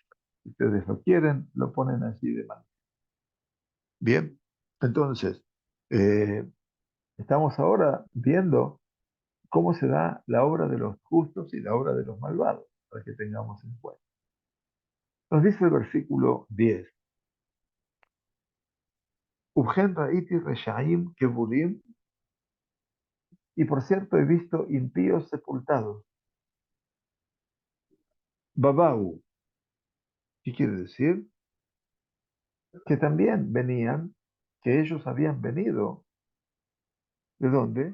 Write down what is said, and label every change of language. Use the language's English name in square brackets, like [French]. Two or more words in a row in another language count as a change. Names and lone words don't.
[Spanish] Si ustedes lo quieren, lo ponen así de mano. Bien, entonces, eh, estamos ahora viendo cómo se da la obra de los justos y la obra de los malvados, para que tengamos en cuenta. Nos dice el versículo 10. [Hebrew] ובכן ראיתי רשעים קבורים, [Spanish] y por cierto he visto impíos sepultados. Babau, ¿qué quiere decir? Que también venían, que ellos habían venido. ¿De dónde?